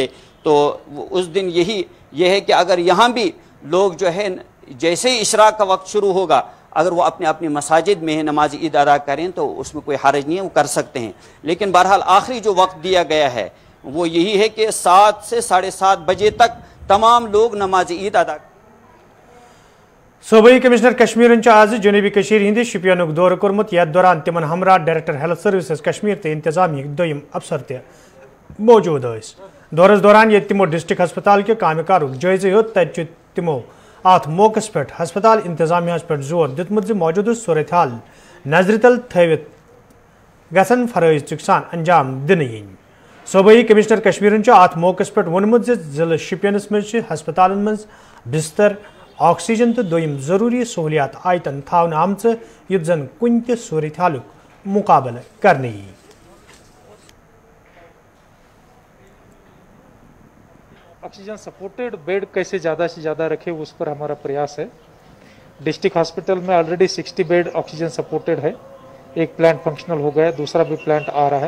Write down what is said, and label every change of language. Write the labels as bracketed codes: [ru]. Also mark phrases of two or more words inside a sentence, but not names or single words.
[hi] तो उस दिन यह है कि अगर यहाँ भी लोग जो है जैसे ही इशराक का वक्त शुरू होगा अगर वो अपने अपनी मसाजिद में नमाज ईद अदा करें तो उसमें कोई हर्ज नहीं है, वो कर सकते हैं। लेकिन बहरहाल आखिरी जो वक्त दिया गया है वो यही है कि 7 से 7:30 बजे तक तमाम लोग नमाज ईद अदा। [ks] सूबाई कमिश्नर कश्मीर आज जनूबी कशीर हिंद शुपियन दौर कोर्मुत, यथ दौरान तिमन हमरा [en] Director Health Services [ks] कश्मीर तो इंतजामिया दोयम अफसर ते मौजूद स। दौरस दौरान ये तिमो डिस्ट्रिक्ट हस्पताल के काम कारुक जायजे हो, तत तिमो अत मौकस पे हस्पताल इंतजामिया पे जोर दितमुत मौजूदा सूरत हाल नजर तल थवित गसन फरज चुकसान अंजाम दिन yin। सूबाई कमिश्नर कश्मीर अत मौकस पे वोनमुत जिले शुपियनस मज हस्पताल मज बिस्तर, ऑक्सीजन तो दोयम जरूरी सहूलियात आयतन थावन आमच युत जन कुन त सूरत हालुक मुकाबला करने। [en] oxygen supported bed [hi] कैसे ज़्यादा से ज़्यादा रखे उस पर हमारा प्रयास है। [en] district hospital [hi] में [en] already 60 bed oxygen supported [hi] है, एक [en] plant functional [hi] हो गया, दूसरा भी प्लांट आ रहा है।